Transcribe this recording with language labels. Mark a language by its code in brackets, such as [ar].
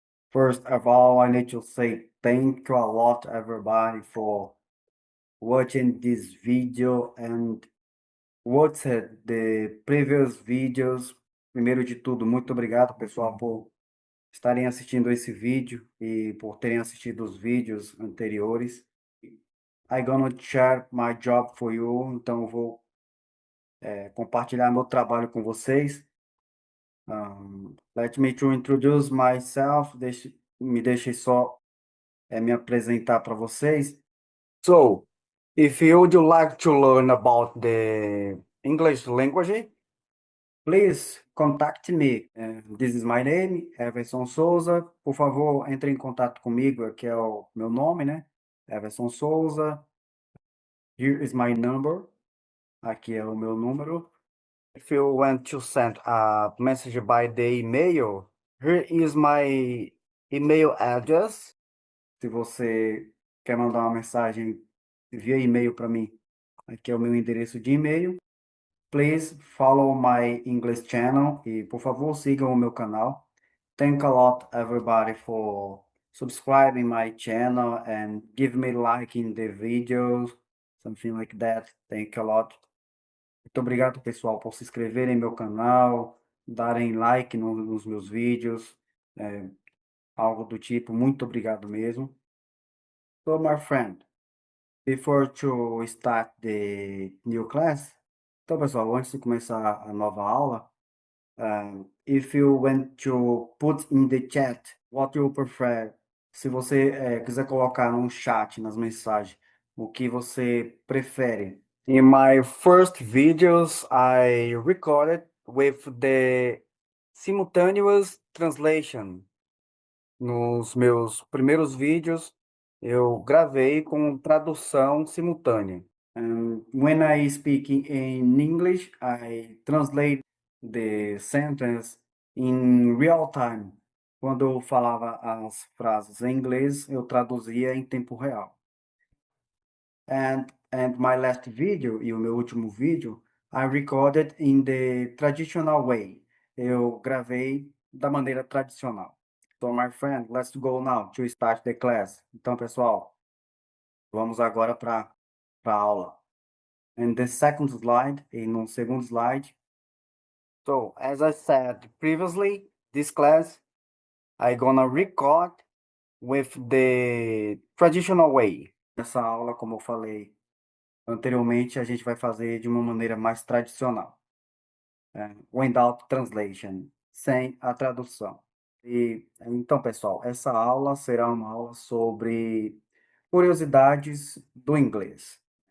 [en] First of all, I need to say thank you a lot, everybody, for watching this video and watching the previous videos. [pt] Primeiro de tudo, muito obrigado, pessoal, por estarem assistindo esse vídeo e por terem assistido os vídeos anteriores. [en] I'm gonna share my job for you, [pt] então eu vou compartilhar meu trabalho com vocês. [en] Let me to introduce myself, [pt] me deixe só me apresentar para vocês. [en] So, if you would like to learn about the English language, please contact me. This is my name, Everson Souza. [pt] Por favor, entre em contato comigo, aqui é o meu nome, né? [en] Everson Souza. Here is my number. [pt] Aqui é o meu número. [en] If you want to send a message by the email, here is my email address. [pt] Se você quer mandar uma mensagem via e-mail para mim, aqui é o meu endereço de e-mail. [en] Please follow my English channel [pt] e, por favor, sigam o meu canal. [en] Thank a lot, everybody, for subscribing my channel and give me like in the videos, something like that. Thank a lot. [pt] Muito obrigado, pessoal, por se inscreverem no meu canal, darem like nos meus vídeos, algo do tipo. Muito obrigado mesmo. [en] So, my friend, before to start the new class, [pt] então, pessoal, antes de começar a nova aula, [en] if you want to put in the chat what you prefer, [pt] se você quiser colocar no chat, nas mensagens, o que você prefere. [en] In my first videos, I recorded with the simultaneous translation. [pt] Nos meus primeiros vídeos, eu gravei com tradução simultânea. [en] And when I speak in English, I translate the sentence in real time. [pt] Quando eu falava as frases em inglês, eu traduzia em tempo real. [en] And my last video, [pt] e o meu último vídeo, [en] I recorded in the traditional way. [pt] Eu gravei da maneira tradicional. [en] So, my friend, let's go now to start the class. [pt] Então, pessoal, vamos agora para a aula. [en] And the second slide, [pt] e no segundo slide. [en] So, as I said previously, this class, I'm gonna record with the traditional way. [pt] Essa aula, como eu falei anteriormente, a gente vai fazer de uma maneira mais tradicional. [en] Without translation, [pt] sem a tradução. Então, pessoal, essa aula será uma aula sobre curiosidades do inglês.